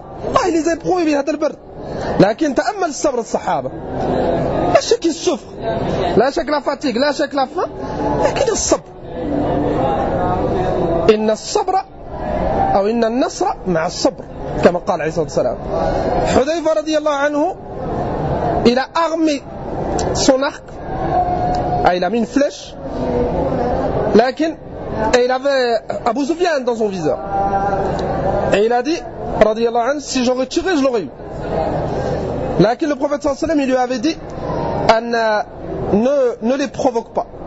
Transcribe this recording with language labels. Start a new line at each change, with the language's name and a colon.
French: Allah les a éprouvés avec cette chaleur.
Arabic: لكن تأمل الصبر الصحابة. لا شك السفر. لا شك
French: la fatigue.
Arabic: لا شك
French: la faim.
Arabic: لكن الصبر. إن الصبر أو إن النصر مع الصبر. كما قال عيسى عليه السلام.
French: حذيفة
Arabic: رضي الله عنه
French: il a armé son arc. Il a mis une flèche. Lakin, et il avait Abu Sufyan dans son viseur. Et il a dit,
Arabic: radiyallahu anhu,
French: si j'aurais tiré, je l'aurais eu. Lakin, le prophète
Arabic: sallallahu alayhi wa sallam,
French: il lui avait dit, ne les provoque pas.